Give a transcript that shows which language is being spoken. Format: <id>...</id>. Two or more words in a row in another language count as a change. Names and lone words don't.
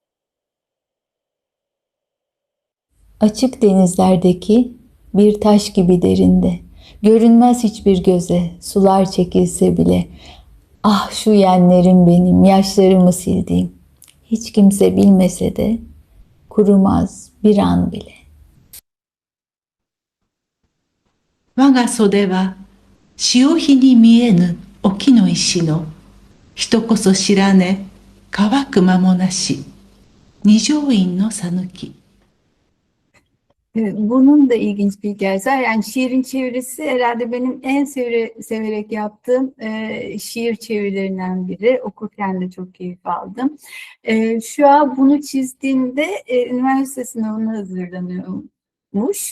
<tr>Açık denizlerdeki bir taş gibi derinde, görünmez hiçbir göze, sular çekilse bile, ah şu yenlerim benim, yaşlarımı sildiğim, hiç kimse bilmese de kurumaz bir an bile.</tr> <ja>我が袖は潮干に見えぬ沖の石の人こそ知らね乾く間もなし二条院の讃岐。</ja> <tr>Bunun da ilginç bir hikayesi var. Yani şiirin çevirisi herhalde benim en severek yaptığım şiir çevirilerinden biri. Okurken de çok keyif aldım. Şu an bunu çizdiğinde üniversite sınavına hazırlanıyormuş.</tr>